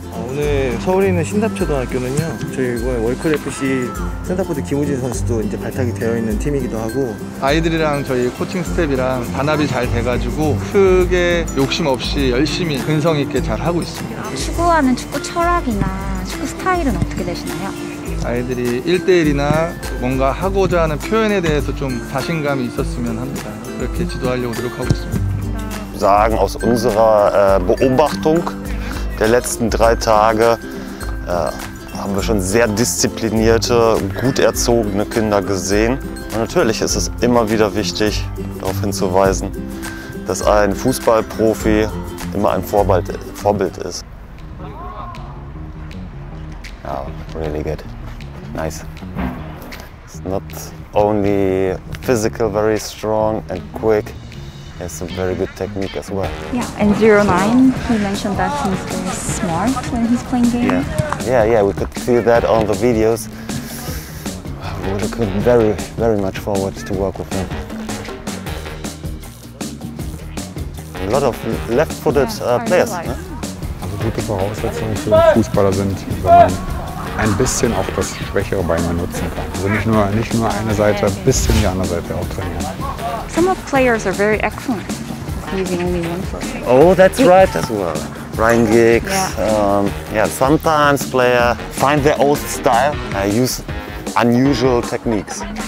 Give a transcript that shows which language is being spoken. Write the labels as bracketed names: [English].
[Korean] 오늘 서울에 있는 신답초등학교는요, 저희 이번에 월클 FC 센터포드 김우진 선수도 이제 발탁이 되어 있는 팀이기도 하고, 아이들이랑 저희 코칭 스텝이랑 단합이 잘 돼가지고 크게 욕심 없이 열심히 근성 있게 잘 하고 있습니다. 추구하는 축구 철학이나 축구 스타일은 어떻게 되시나요? 아이들이 1대1이나 뭔가 하고자 하는 표현에 대해서 좀 자신감이 있었으면 합니다. 그렇게 지도하려고 노력하고 있습니다. [German] Sagen aus unserer Beobachtung der letzten 3 Tage haben wir schon sehr disziplinierte, gut erzogene Kinder gesehen. Und natürlich ist es immer wieder wichtig, darauf hinzuweisen, dass ein Fußballprofi immer ein Vorbild ist. [English] Oh, really good. Nice. It's not only physical, very strong and quick. It's a very good technique as well. Yeah, and 09, he mentioned that he's very smart when he's playing games. Yeah, we could see that on the videos. We look very, very much forward to work with him. A lot of left-footed players. [German] Ne? Also gute Voraussetzungen für Fußballer sind, wenn man ein bisschen auch das schwächere Bein benutzen kann. Also nicht nur eine Seite, ein bisschen die andere Seite auch trainieren. [English] Some of players are very excellent using only one foot. Oh, that's right as well. Ryan Giggs. Sometimes players find their own style, use unusual techniques.